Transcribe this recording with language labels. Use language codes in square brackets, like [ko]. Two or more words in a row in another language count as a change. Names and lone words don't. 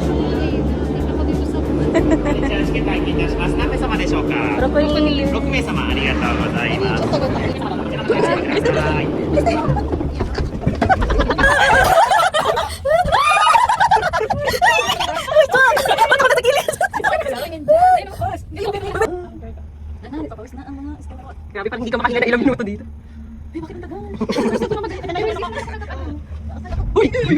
[tl] Ako dito sa... [ja] チェケット拝見いたします。何名様でしょうか。6名様ありがとうございます。こちらの会社でください。 [tl] Grabe, parang hindi ka makahinga na ilang minuto dito. Uy!